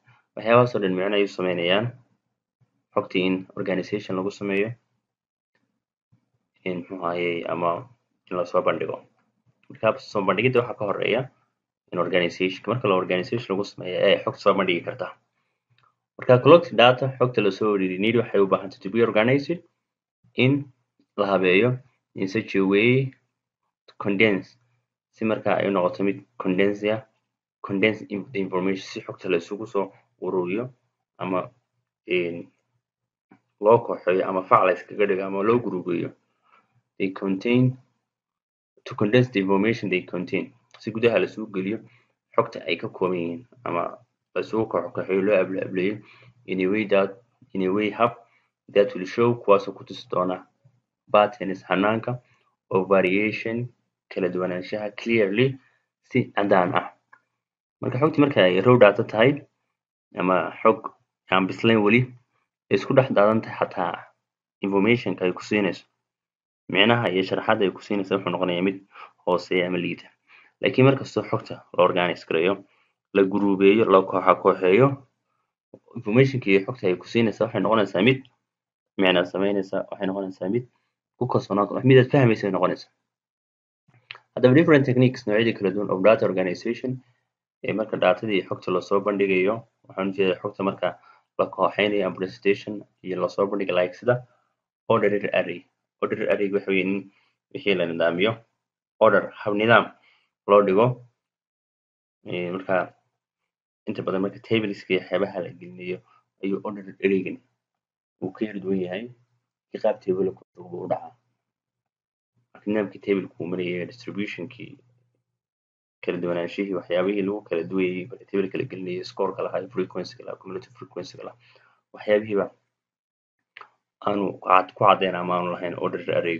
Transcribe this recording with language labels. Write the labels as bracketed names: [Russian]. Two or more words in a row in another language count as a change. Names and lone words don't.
[Somali] waxyaabahaas oo dhan micno ay u sameynayaan xogtii in organization lagu sameeyo, muxuu ahayey ama in lasoo bandhigo. marka soo bandhigidda waxaa ka horeeya in organization marka la organization lagu sameeyo ee xogta soo bandhigi kartaa. marka [English] collect data [Somali] xogta lasoo ururiyay need waxay u baahan tahay [English] to be organized [Somali] in la habeeyo [English] in such a way to condense [Somali] si marka ay noqoto mid [English] condense the information [Somali] si xogta la isugu soo ururiyo ama loo kooxeeyo ama fac la iskaga dhigo ama loo gurubeeyo. [English] they contain to condense the information they contain [Somali] si gudaha lasoo geliyo xogta ay ka kooban yihiin ama lasoo kooxeeyo loo ableeyo [English] in a way [Somali] hab [English] that will show [Somali] kuwaasoo ku tusi doona patterns hanaanka [English] of variation [Somali] kala duwanaanshaha clearly si cadaan ah. marka xogtii marka ay [English] raw data [Somali] tahay ama xog aan bislayn weli isku dhex daadan tahay xataa information-ka ay ku siinayso micnaha iyo sharaxaadda ay ku siinaysa wuxuu noqonayaa mid hooseeya ama liita. laakiin markastoo xogta la organize gareeyo, la guruubeeyo, la kooxeeyo, information-ka iyo xogta ay ku siinaysa waxay noqonaysaa mid micno sameynaysa, waxay noqonaysaa mid ku kalsoonaan mid aad fahmaysa ay noqonaysaa. haddaba [English] different techniques [Somali] noocyada kala duwan [English] of data organization [Somali] marka datada iyo xogta lasoo bandhigayo waxaan ujeedaa xogta marka la kooxeynayo [English] and presentation [Somali] iyo lasoo bandhiga like sida [English] ordered array. ordered array [Somali] waxa weeye in wixii la nidaamiyo order hab nidaam loo dhigo. marka inta badan marka tableska iyo waxyaabaha la gelinayo ayuu [English] ordered arraygan [Somali] uu ka yara duwan yahay si qaab table u dhacaa. marka nidaamkii table uu marayay distribution-kii kala duwanaanshihii waxyaabihii lagu kala duwayay marka table kala gelinayay score-ka lahaa, frequency-ga lahaa, [English] cumulative frequency-ga [Somali] lahaa, waxyaabihiiba aanu ku caddeyn ama aanu lahayn [English] ordered array.